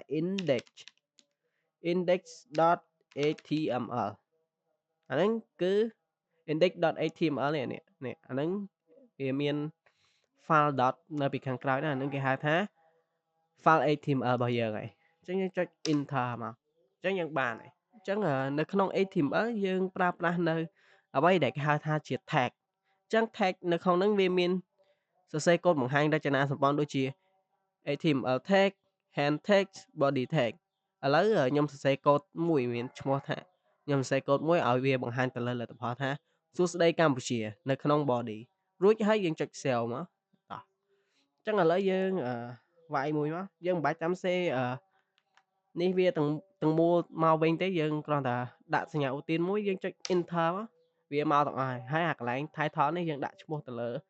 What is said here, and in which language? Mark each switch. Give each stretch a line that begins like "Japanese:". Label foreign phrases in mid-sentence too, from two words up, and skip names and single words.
Khmer: index.html អាហ្នឹងគឺ index.html នេះអាហ្នឹងវាមាន
English: file dot
Khmer: នៅពីខាងក្រោយហ្នឹងអាហ្នឹងគេហៅថា
English: file HTML
Khmer: របស់យើងហើយអញ្ចឹងយើងចុច enter មកអញ្ចឹងយើងបានហើយអញ្ចឹងនៅក្នុង HTML យើងប្រើប្រាស់នៅអ្វីដែលគេហៅថាជា tag អញ្ចឹង tag នៅក្នុងហ្នឹងវាមានសរសេរកូដបង្ហាញរចនាសម្ព័ន្ធដូចជា
English: HTML tag hand tag body tag
Khmer: ឥឡូវខ្ញុំសរសេរកូដមួយមានឈ្មោះថាខ្ញុំសរសេរកូដមួយឲ្យវាបង្ហាញទៅលើលទ្ធផលថាសួស្តីកម្ពុជានៅក្នុង body រួចហើយយើងចុច save មកតោះអញ្ចឹងឥឡូវយើងវាយមួយមកយើងមិនបាច់ចាំសេនេះវាទាំងមូលមកវិញទេយើងគ្រាន់តែដាក់សញ្ញាឧទានមួយយើងចុច enter មកវាមកទាំងអស់ហើយអាកន្លែង title នេះយើងដាក់ឈ្មោះទៅលើ